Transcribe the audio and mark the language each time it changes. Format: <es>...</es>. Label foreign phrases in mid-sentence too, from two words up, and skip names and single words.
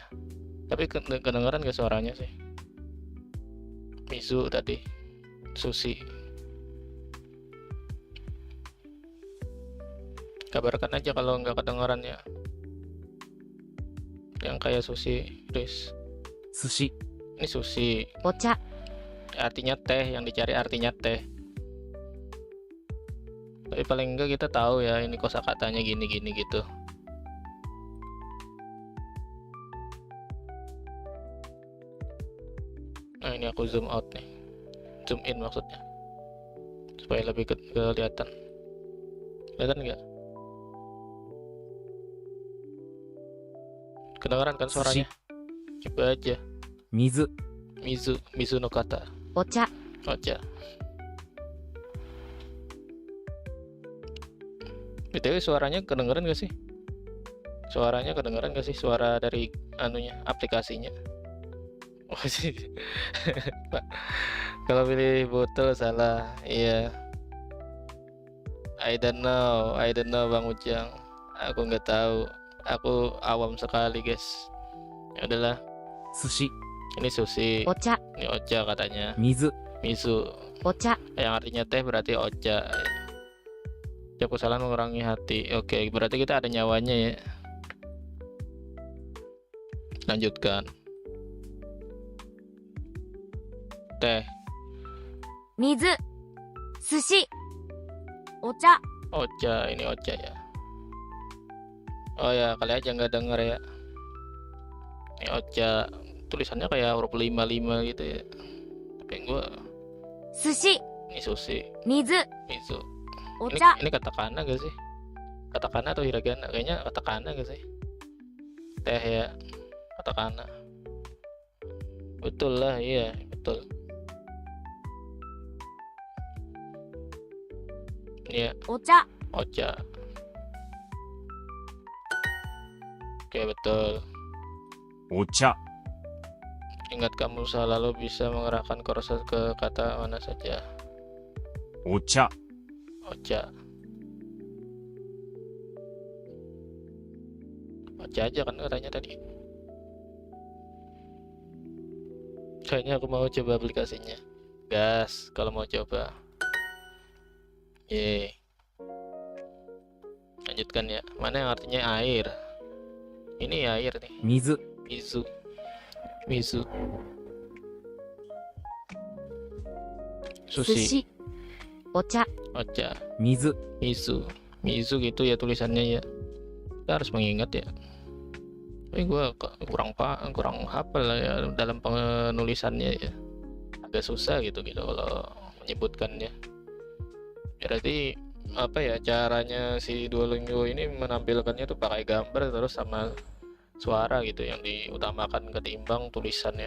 <id>Tapi kedengaran gak suaranya sih? Mizu tadi. Sushi. Kabarkan aja kalau nggak kedengaran ya. Yang kayak sushi, Chris.</id> <ja>寿司</ja> <id>Ini sushi.</id> <ja>お茶、</ja> <id>Artinya teh, yang dicari artinya teh. Tapi paling enggak kita tahu ya ini kosakatanya gini-gini gitu. Nah ini aku</id> <en>zoom out</en> <id>nih,</id> <en>zoom in</en> <id>maksudnya, supaya lebih kelihatan. Kelihatan nggak? Kedengaran kan suaranya? Coba aja.</id> <ja>水水の方. お茶、</ja> <id>Ocha. BTW suaranya kedengeran gak sih? Suaranya kedengeran gak sih? Suara dari anunya, aplikasinya. Oh sih. Pak, kalau pilih botol salah. Iya.</id> <en>I don't know Bang Ujang.</en> <id>Aku nggak tahu. Aku awam sekali guys. Ya udahlah.</id> <ja>寿司</ja> <id>Ini sushi.</id> <ja>お茶、</ja> <id>Ini ocha katanya.</id> <ja>水</ja> <id>Misu.</id> <ja>お茶、</ja> <id>Yang artinya teh berarti ocha. Ucap kesalahan mengurangi hati. Oke, berarti kita ada nyawanya ya. Lanjutkan. Teh.</id> <ja>水、寿司、お茶、</ja> <id>Ocha, ini ocha ya. Oh ya, kali aja nggak denger ya. Ini ocha. Tulisannya kayak huruf 55 gitu ya. Tapi gua</id> <ja>寿司、</ja> <id>ini sushi,</id> <ja>水、</ja> <id>mizu.</id> <ja>お</ja> <id>Ini,</id> <ja>茶、</ja> <id>ini katakana gak sih? Katakana atau hiragana? Kayaknya katakana gak sih? Teh ya, katakana. Betul lah, iya, betul. Iya,</id> <ja>お茶、</ja> <id>ocha. Oke, betul.</id> <ja>お茶</ja> <id>Ingat kamu selalu bisa mengerahkan kursor ke kata mana saja.</id> <ja>お茶</ja> <id>Ocha. Ocha aja kan katanya tadi. Kayaknya aku mau coba aplikasinya. Gas, kalau mau coba. Ye. Lanjutkan ya. Mana yang artinya air? Ini air nih.</id> <ja>水、</ja> <id>Mizu. Mizu.</id> <ja>寿</ja> <id>Sushi.</id> <ja>司お茶</ja> <id>Ocha.</id> <ja>水、</ja> <id>Mizu. Mizu gitu ya tulisannya ya. Kita harus mengingat ya. Tapi gue kurang hafal lah ya dalam penulisannya ya. Agak susah gitu kalau menyebutkannya. Berarti apa ya caranya si Duolingo ini menampilkannya tuh pakai gambar terus sama suara gitu yang diutamakan ketimbang tulisannya.</id>